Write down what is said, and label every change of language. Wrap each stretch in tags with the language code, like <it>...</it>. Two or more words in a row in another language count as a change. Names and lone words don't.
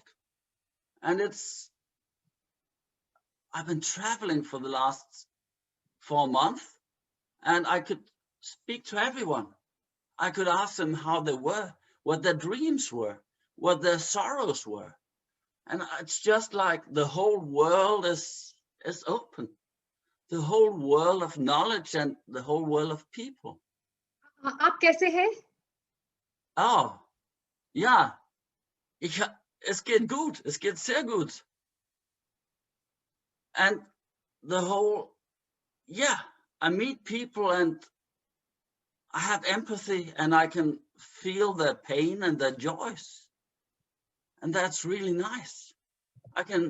<en>And I've been traveling for the last 4 months, and I could speak to everyone. I could ask them how they were, what their dreams were, what their sorrows were. And it's just like the whole world is open. The whole world of knowledge and the whole world of people.</en> <hi>आप कैसे हैं?</hi> <de>Oh, ja. Es geht gut. Es geht sehr gut.</de> <en>And the whole, yeah, I meet people and I have empathy and I can feel their pain and their joys. And that's really nice. I can.</en>